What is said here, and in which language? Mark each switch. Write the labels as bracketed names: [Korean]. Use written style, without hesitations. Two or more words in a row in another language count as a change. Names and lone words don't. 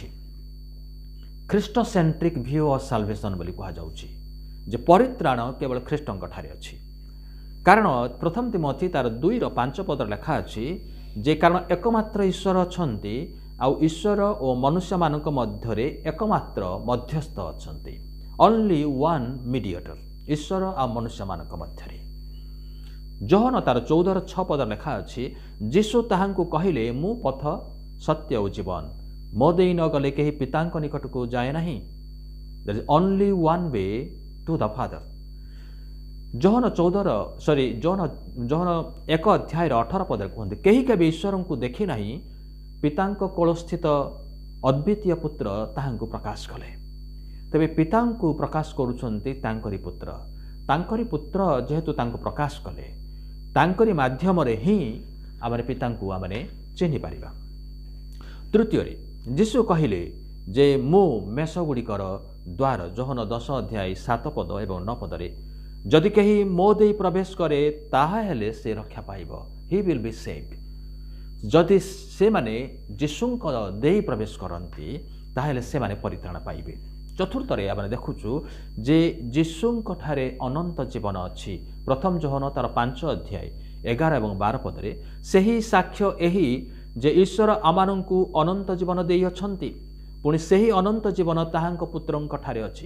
[English] Christ centric view of salvation [Odia] ବୋଲି କୁହାଯାଉଛି ଯେ ପରିତ୍ରାଣ କେବଳ ଖ୍ରୀଷ୍ଟଙ୍କଠାରେ ଅଛି। କାରଣ ପ୍ରଥମ ତିମୋଥୀ ତାର 2:5 ଲେଖା ଅଛି ଯେ କାରଣ ଏକମାତ୍ର ଈଶ୍ୱର ଅଛନ୍ତି ଆଉ ଈଶ୍ୱର ଓ ମନୁଷ୍ୟମାନଙ୍କ ମଧ୍ୟରେ ଏକମାତ୍ର ମଧ୍ୟସ୍ଥ ଅଛନ୍ତି, [English] only one mediator, [Odia] ଈଶ୍ୱର ଆଉ ମନୁଷ୍ୟମାନଙ୍କ ମଧ୍ୟରେ। ଯୋହନ ତାର 14:6 ଲେଖା ଅଛି ଯୀଶୁ ତାହାଙ୍କୁ କହିଲେ ମୁଁ ପଥ ସତ୍ୟ ଓ ଜୀବନ, ମୋ ଦେଇ ନ ଗଲେ କେହି ପିତାଙ୍କ ନିକଟକୁ ଯାଏ ନାହିଁ। [English] There is only one way to the Father। [Odia] ଯୋହନ 1:18 କୁହନ୍ତି କେହି କେବେ ଈଶ୍ୱରଙ୍କୁ ଦେଖି ନାହିଁ, ପିତାଙ୍କ କୋଳସ୍ଥିତ ଅଦ୍ୱିତୀୟ ପୁତ୍ର ତାହାଙ୍କୁ ପ୍ରକାଶ କଲେ। ତେବେ ପିତାଙ୍କୁ ପ୍ରକାଶ କରୁଛନ୍ତି ତାଙ୍କରି ପୁତ୍ର ଯେହେତୁ ତାଙ୍କୁ ପ୍ରକାଶ କଲେ ତାଙ୍କରି ମାଧ୍ୟମରେ ହିଁ ଆମେ ପିତାଙ୍କୁ ଆମେ ଚିହ୍ନି ପାରିବା। ତୃତୀୟରେ ଯୀଶୁ କହିଲେ ଯେ ମୁଁ ମେଷଗୁଡ଼ିକର ଦ୍ୱାର, ଯୋହନ 10:7 ଏବଂ 9 ଯଦି କେହି ମୋ ଦେଇ ପ୍ରବେଶ କରେ ତାହେଲେ ସେ ରକ୍ଷା ପାଇବ, [English] he will be saved। [Odia] ଯଦି ସେମାନେ ଯୀଶୁଙ୍କ ଦେଇ ପ୍ରବେଶ କରନ୍ତି ତାହେଲେ ସେମାନେ ପରିତ୍ରାଣ ପାଇବେ। ଚତୁର୍ଥରେ ଆମେ ଦେଖୁଛୁ ଯେ ଯୀଶୁଙ୍କଠାରେ ଅନନ୍ତ ଜୀବନ ଅଛି। ପ୍ରଥମ ଯୋହନ ତାର 5:11 ଏବଂ 12 ସେହି ସାକ୍ଷ୍ୟ ଏହି ଯେ ଈଶ୍ୱର ଆମମାନଙ୍କୁ ଅନନ୍ତ ଜୀବନ ଦେଇଅଛନ୍ତି, ପୁଣି ସେହି ଅନନ୍ତ ଜୀବନ ତାହାଙ୍କ ପୁତ୍ରଙ୍କଠାରେ ଅଛି।